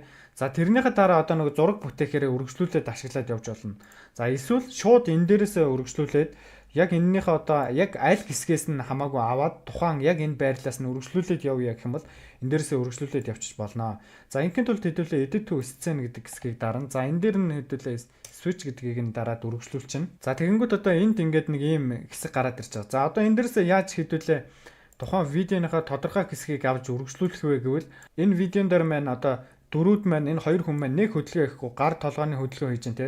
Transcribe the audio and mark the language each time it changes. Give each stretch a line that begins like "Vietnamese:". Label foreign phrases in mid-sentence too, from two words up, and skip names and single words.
Mongolian: За тэрнийхээ дараа одоо нэг зураг бүтээхээр үргэлжлүүлээд ашиглаад явж болно. За эсвэл шууд энэ дээрээсээ үргэлжлүүлээд яг энэнийхээ одоо яг аль хэсгээс нь хамаагүй аваад тухайн яг энэ байрлалаас нь үргэлжлүүлээд явъя гэх юм бол энэ дээрээсээ үргэлжлүүлээд явчих болно. За ингийн тулд хэдүүлээ
English: edit to scene
Mongolian: гэдэг хэсгийг дарна. За энэ дээр нь хэдүүлээ switch гэдгийг нь дараад үргэлжлүүлчихнэ. За тэгэнгүүт одоо энд ингээд нэг ийм хэсэг гараад ирж байгаа. За одоо энэ дээрээсээ яаж хэдүүлээ тухайн видеоныхаа тодорхой хэсгийг авч үргэлжлүүлэх вэ гэвэл энэ видеон дээр маань одоо дөрүүд маань энэ хоёр хүн маань нэг хөдөлгөөн хийхгүй гар толгойн хөдөлгөөн хийж байна те.